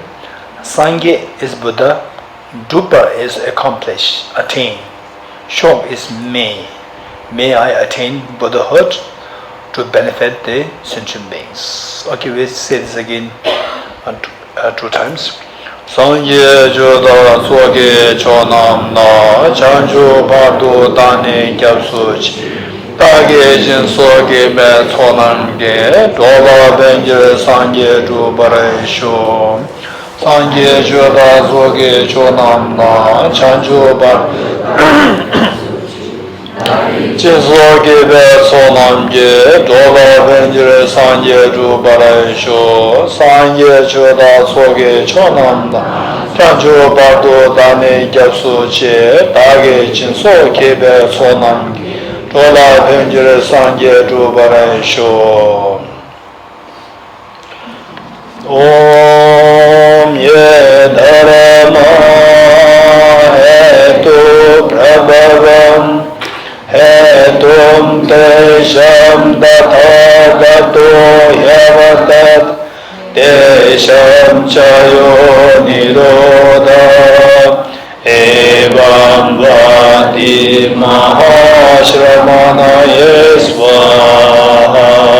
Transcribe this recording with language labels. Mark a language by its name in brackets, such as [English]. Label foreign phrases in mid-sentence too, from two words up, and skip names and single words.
[English] Sangye is Buddha. Dupa is accomplish, attain. Shok is may. May I attain Buddhahood to benefit the sentient beings. Okay, we'll say this again 2 times. [Tibetan] སངས་རྒྱས་ཆོས་དང་ཚོགས་ཀྱི་མཆོག་རྣམས་ལ་བྱང་ཆུབ་བར་དུ་བདག་ནི་སྐྱབས་སུ་མཆི་བདག་གིས་སྦྱིན་སོགས་བགྱིས་པའི་བསོད་ནམས་ཀྱིས་འགྲོ་ལ་ཕན་ཕྱིར་སངས་རྒྱས་འགྲུབ་པར་ཤོག. སངས་རྒྱས་ཆོས་དང་ཚོགས་ཀྱི་མཆོག་རྣམས་ལ་བྱང་ཆུབ་བར་དུ་སྦྱིན་སོགས་བགྱིས་པའི་བསོད་ནམས་ཀྱིས་འགྲོ་ལ་ཕན་ཕྱིར་སངས་རྒྱས་འགྲུབ་པར་ཤོག. སངས་རྒྱས་ཆོས་དང་ཚོགས་ཀྱི་མཆོག་རྣམས་ལ་བྱང་ཆུབ་བར་དུ་བདག་ནི་སྐྱབས་སུ་མཆི་བདག་གིས་སྦྱིན་སོགས་བགྱིས་པའི་བསོད་ནམས་འགྲོ་ལ་ཕན་ཕྱིར་སངས་རྒྱས་འགྲུབ་པར་ཤོག. [Sanskrit] ओं ये धर्मा हेतु प्रभवा हेतुं तेषां तथागतो ह्यवदत् तेषां च यो निरोध एवं वादी महाश्रमणः स्वाहा.